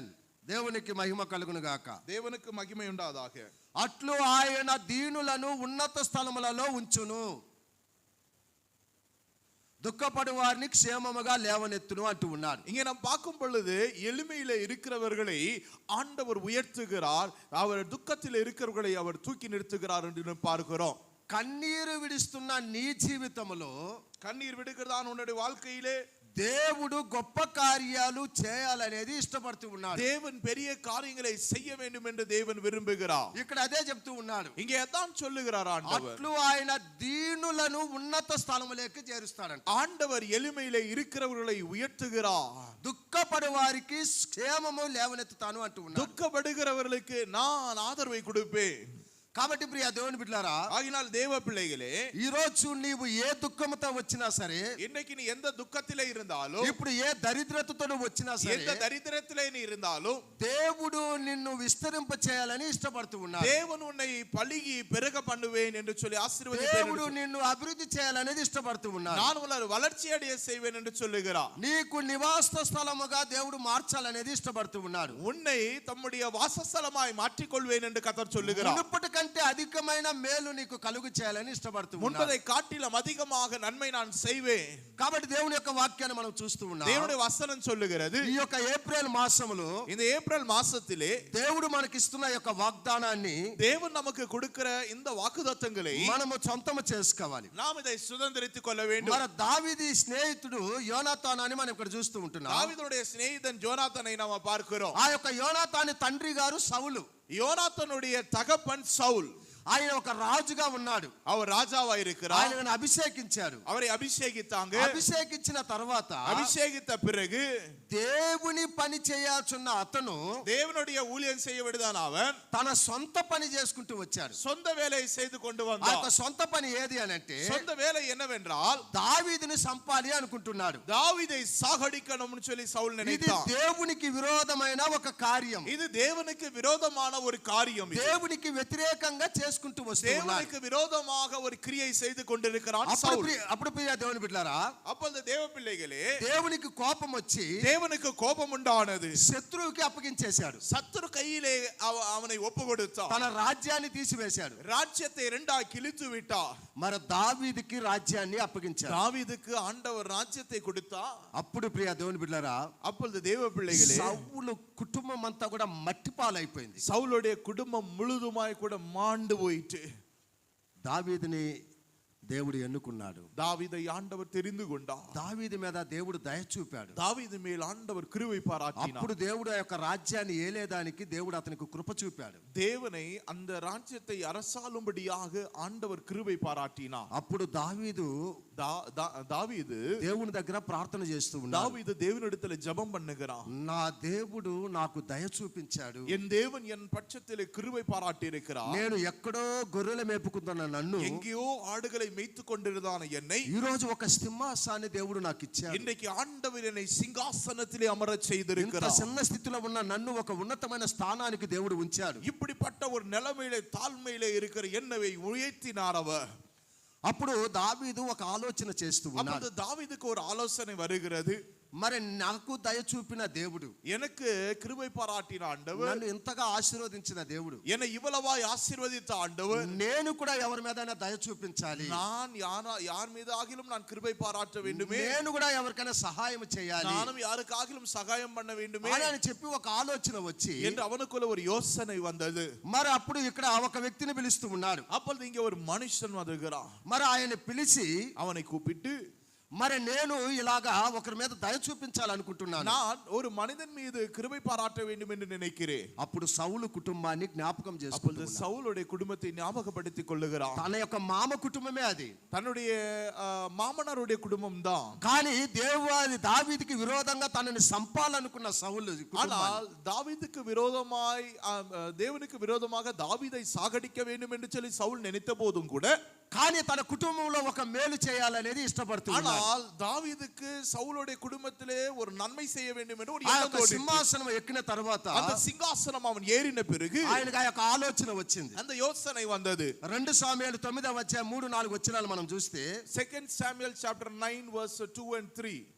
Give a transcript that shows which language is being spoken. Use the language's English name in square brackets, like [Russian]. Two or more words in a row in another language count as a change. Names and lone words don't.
[Telugu] దేవునికి మహిమ కలుగును గాక. [Tamil] దేవునికి మహిమ ఉండాதாக. [Telugu] అట్లు ఆయన దీనులను ఉన్నత స్థలములలో ఉంచును, దుఃఖపడు వారిని క్షేమముగా లేవనెత్తును అంటూ ఉన్నాడు. [Tamil] இங்கே நாம் பார்க்கும் பொழுது எளிமையில இருக்கிறவர்களை ஆண்டவர் உயர்த்துகிறார், அவர் துக்கத்தில் இருக்கிறவர்களை அவர் தூக்கி நிறுத்துகிறார் என்று பார்க்கிறோம். [Telugu] కన్నీరు విడుస్తున్న నీ జీవితంలో, [Tamil] கண்ணீர் விடுகிறதான உன்னுடைய வாழ்க்கையிலே [Telugu] దేవుడు గొప్ప కార్యాలు చేయాలనేది ఇష్టపడుతూ ఉన్నాడు. [Tamil] தேவன் பெரிய காரியங்களை செய்ய வேண்டும் என்று தேவன் விரும்புகிறார். [Telugu] ఇక్కడ అదే చెప్తూ ఉన్నాడు. [Tamil] இங்கே அதான் சொல்லுகிறார் ஆண்டவர். [Telugu] అట్లు ఆయన దీనులను ఉన్నత స్థలములోకి చేరుస్తాడంట. [Tamil] ஆண்டவர் எளிமையிலே இருக்கிறவர்களை உயர்த்துகிறார். [Telugu] దుఃఖపడు వారికి క్షేమము లేవనెత్తుతాను అంటూ ఉన్నాడు. [Tamil] துக்கப்படுகிறவர்களுக்கு நான் ஆதரவை கொடுப்பேன். [Telugu] కాబట్టి ప్రియ దేవుని బిడ్డలారా, [Tamil] ஆகினால் தேவ பிள்ளைகளே, [Telugu] ఈ రోజు నీవు ఏ దుఃఖముతో వచ్చినా సరే, [Tamil] இன்னைக்கு நீ எந்த துக்கத்திலே இருந்தாலும், [Telugu] ఇప్పుడు ఏ దరిద్రతతో వచ్చినా సరే, [Tamil] எந்த தரித்திரத்திலே நீ இருந்தாலும், [Telugu] దేవుడు నిన్ను విస్తరింప చేయాలని ఇష్టపడుతూ ఉన్నాడు. [Tamil] தேவன் உன்னை பலுகி பெருக பண்ணுவேன் என்று சொல்லி ஆசீர்வதிப்பேன். [Telugu] దేవుడు నిన్ను అభివృద్ధి చేయాలనేది ఇష్టపడుతూ ఉన్నాడు. [Tamil] நான் உங்களை வளர்ச்சி அடைய செய்வேன் என்று சொல்லுகிறார். [Telugu] నీకు నివాస స్థలముగా దేవుడు మార్చాలనేది ఇష్టపడుతూ ఉన్నాడు. [Tamil] உன்னை தம்முடைய வாசஸ்தலமாய் மாற்றிக்கொள்வேன் என்று கர்த்தர் சொல்லுகிறார். [Telugu] మునుపటి కంటే అధికమైన మేలు నీకు కలుగు చేయాలని ఇష్టపడుతూ ఉన్నాడు. [Tamil] முன்பதை காட்டிலும் அதிகமாக நன்மை நான் செய்வேன். [Telugu] కాబట్టి దేవుని యొక్క వాక్యాన్ని మనం చూస్తూ ఉన్నాం. [Tamil] தேவனுடைய வசனம் சொல்லுகிறது, [Telugu] ఈ యొక్క ఏప్రిల్ మాసములో [Tamil] இந்த ஏப்ரல் மாசத்திலே [Telugu] దేవుడు మనకిస్తున్న యొక్క వాగ్దానాన్ని [Tamil] தேவன் நமக்கு கொடுக்கிற இந்த வாக்குத்தத்தங்களை [Telugu] మనము సొంతము చేసుకోవాలి. [Tamil] நாம் இதை சுதந்திரித்துக் கொள்ள வேண்டும். [Telugu] మన దావీదు స్నేహితుడు యోనాతాను అని మనం ఇక్కడ చూస్తూ ఉంటున్నాం. [Tamil] தாவீதுடைய சிநேகிதன் யோனாத்தானை நாம பார்க்கிறோம். [Telugu] ఆ యొక్క యోనాతాను తండ్రి గారు సౌలు. [Tamil] யோனாத்தானுடைய தகப்பன் சவுல். [Telugu] ఆయన ఒక రాజుగా ఉన్నాడు. [Tamil] அவர் ராஜாவா இருக்கிறார். [Telugu] ఆయనను అభిషేకించారు. [Tamil] அவரை అభిషేకిத்தாங்க. [Telugu] అభిషేకించిన తర్వాత [Tamil] அபிஷேகித்த பிறகு [Telugu] దేవుని పని చేయాల్సిన అతను [Tamil] தேவனுடைய ஊழியம் செய்ய விடுதான் அவன் [Telugu] తన సొంత పని చేసుకుంటూ వచ్చాడు. [Tamil] சொந்த வேலையை செய்து கொண்டு [Telugu] ఆ [Tamil] வந்தான். [Telugu] యొక్క సొంత పని ఏది అని అంటే, [Tamil] சொந்த வேலை என்னவென்றால் [Telugu] దావీదుని సంపాలి అనుకుంటున్నాడు. [Tamil] தாவீதை சாகடிக்கணும்னு சொல்லி சவுல் [Telugu] ఇది [Tamil] நினைத்தான். [Telugu] దేవునికి విరోధమైన ఒక కార్యం. [Tamil] இது தேவனுக்கு விரோதமான ஒரு காரியம். இது [Telugu] దేవునికి వ్యతిరేకంగా చేసుకుంటూ వస్తున్నాడు. [Tamil] தேவனுக்கு விரோதமாக ஒரு கிரியை செய்து கொண்டிருக்கிறான் சவுல். [Telugu] అప్పుడు ప్రియ దేవుని బిడ్డలారా, [Tamil] அப்பொழுது தேவ பிள்ளைகளே, [Telugu] దేవునికి కోపం వచ్చి [Tamil] தேவனுக்கு கோபம் உண்டானது. [Telugu] శత్రువుకి అప్పగించేశాడు. [Tamil] சத்துரு கையிலே அவனை ஒப்பு கொடுத்தான். [Telugu] తన రాజ్యాన్ని తీసివేశాడు. [Tamil] ராஜ்யத்தை இரண்டாக கிழித்து விட்டார். [Telugu] మరి దావీదుకి రాజ్యాన్ని అప్పగించాడు. [Tamil] தாவீதுக்கு ஆண்டவர் ராஜ்யத்தை கொடுத்தா. [Telugu] అప్పుడు ప్రియ దేవుని బిడ్డలారా, [Tamil] அப்பொழுது தேவ பிள்ளைகளே, [Telugu] సౌలు కుటుంబం అంతా కూడా మట్టిపాలైపోయింది. [Tamil] சவுலுடைய குடும்பம் முழுதுமாய் கூட மாண்டு போயிட்டு. [Telugu] దావీదుని దేవుడు ఎన్నుకున్నాడు. [Tamil] தாவீதை ஆண்டவர் தெரிந்து கொண்டார். [Telugu] దావీదు మీద దేవుడు దయ చూపాడు. [Tamil] தாவீது மேல் ஆண்டவர் கிருபை பாராட்டினார். [Telugu] అప్పుడు దేవుడు ఆ యొక్క రాజ్యాన్ని ఏలేదానికి దేవుడు అతనికి కృప చూపాడు. [Tamil] தேவனை அந்த ராஜ்யத்தை அரசாளும்படியாக ஆண்டவர் கிருபை பாராட்டினார். [Telugu] అప్పుడు దావీదు దేవుని దగ్గర ప్రార్థన చేస్తూ ఉన్నాడు. [Tamil] தாவீது தேவனிடத்தில் ஜெபம் பண்ணுகிறான். [Telugu] నా దేవుడు నాకు దయ చూపించాడు. [Tamil] என் தேவன் என் பட்சத்திலே கிருபை பாராட்டி இருக்கிறார். [Telugu] నేను ఎక్కడో గొర్రెలు మేపుకుంటున్న నన్ను, [Tamil] எங்கேயோ ஆடுகளை மேய்த்துக் கொண்டிருந்தான என்னை [Telugu] ఈ రోజు ఒక సింహాసాన్ని దేవుడు నాకు ఇచ్చాడు. [Tamil] இன்றைக்கு ஆண்டவர் என்னை சிங்காசனத்திலே அமரச் [Telugu] ఇంత [Tamil] செய்திருக்கிறார். [Telugu] చిన్న స్థితిలో ఉన్న నన్ను ఒక ఉన్నతమైన స్థానానికి దేవుడు ఉంచాడు. [Tamil] இப்படிப்பட்ட ஒரு நிலைமையிலே தாழ்மையிலே இருக்கிற என்னை உயர்த்தினார் அவர். [Telugu] అప్పుడు దావీదు ఒక ఆలోచన చేస్తూ ఉన్నాడు. [Tamil] அப்பொழுது தாவீதுக்கு ஒரு ஆலோசனை வருகிறது. [Telugu] మరి నాకు దయ చూపిన దేవుడు, [Tamil] எனக்கு கிருபை பாராட்டின ஆண்டவர், [Telugu] నన్ను ఇంతగా ఆశీర్వదించిన దేవుడు, [Tamil] என்னை இவ்வளவாய் ஆசீர்வதித்த ஆண்டவர், [Telugu] నేను కూడా ఎవరి మీదైనా దయ చూపించాలి. [Tamil] நான் யார் மீது ஆகிலும் நான் கிருபை பாராட்ட வேண்டுமே, [Telugu] నేను కూడా ఎవరికైనా సహాయం చేయాలి [Tamil] நானும் யாருக்காகிலும் சகாயம் பண்ண வேண்டுமே [Telugu] అని చెప్పి ఒక ఆలోచన వచ్చి, [Tamil] என்று அவனுக்குள்ள ஒரு யோசனை வந்தது. [Telugu] మరి అప్పుడు ఇక్కడ ఒక వ్యక్తిని పిలుస్తూ ఉన్నాడు. [Tamil] அப்பொழுது இங்கே ஒரு மனுஷன் வருகிறான். [Telugu] మరి ఆయన పిలిచి [Tamil] அவனை கூப்பிட்டு, [Telugu] మరి నేను ఇలాగా ఒకరి మీద దయ చూపించాలనుకుంటున్నాను. [Tamil] நான் ஒரு மனிதன் மீது கிருபை பாராட்ட வேண்டும் என்று நினைக்கிறேன். [Telugu] అప్పుడు సౌలు కుటుంబాన్ని జ్ఞాపకం [Tamil] அப்பொழுது [Telugu] చేసుకుంటున్నాడు. [Tamil] சவுலுடைய குடும்பத்தை ஞாபகப்படுத்திக் கொள்ளுகிறான். [Telugu] తన యొక్క మామ కుటుంబమే అది. [Tamil] தன்னுடைய மாமனாருடைய குடும்பம் தான். [Telugu] కానీ దావీదుకి విరోధంగా తనని సంపాలనుకున్న సౌలు [Tamil] ஆனால் தாவீதுக்கு விரோதமாய் தேவனுக்கு விரோதமாக தாவீதை சாகடிக்க வேண்டும் என்று சொல்லி சவுல் நினைத்த போதும் கூட, [Telugu] కానీ తన కుటుంబంలో ఒక మేలు చేయాలనేది ఇష్టపడుతున్నాడు. [Tamil] ஆனால் தாவீதுக்கு சவுலுடைய குடும்பத்திலே ஒரு நன்மை செய்ய வேண்டும் என்று ஒரு எண்ணம் தோன்றியது. [Telugu] సింహాసనం ఎక్కిన తర్వాత [Tamil] அந்த சிங்காசனம் அவன் ஏறின பிறகு [Telugu] ఆయనకు ఆ యొక్క ఆలోచన వచ్చింది. [Tamil] அந்த யோசனை வந்தது. [Telugu] 2 సాముయేలు 9:3-4 వచనాలు మనం చూస్తే, [English] 2 Samuel chapter 9 verse 2 and 3.